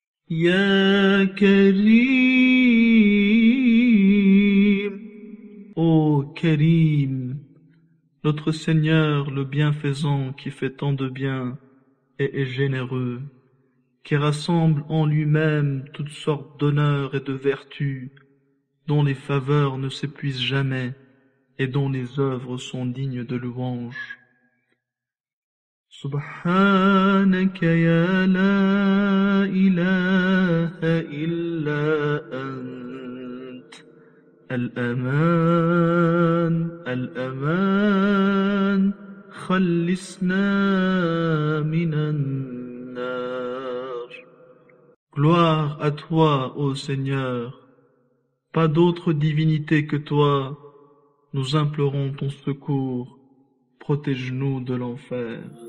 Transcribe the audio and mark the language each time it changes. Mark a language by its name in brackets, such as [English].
[French] Ya Karim, ô Karim, notre Seigneur le bienfaisant qui fait tant de bien et est généreux, qui rassemble en lui-même toutes sortes d'honneurs et de vertus, dont les faveurs ne s'épuisent jamais et dont les œuvres sont dignes de louange. [Arabic] سبحانك يا لا إله إلا أنت الأمان الأمان خلصنا من النار. [French] Gloire à toi, ô Seigneur, pas d'autre divinité que toi, nous implorons ton secours, protège-nous de l'enfer.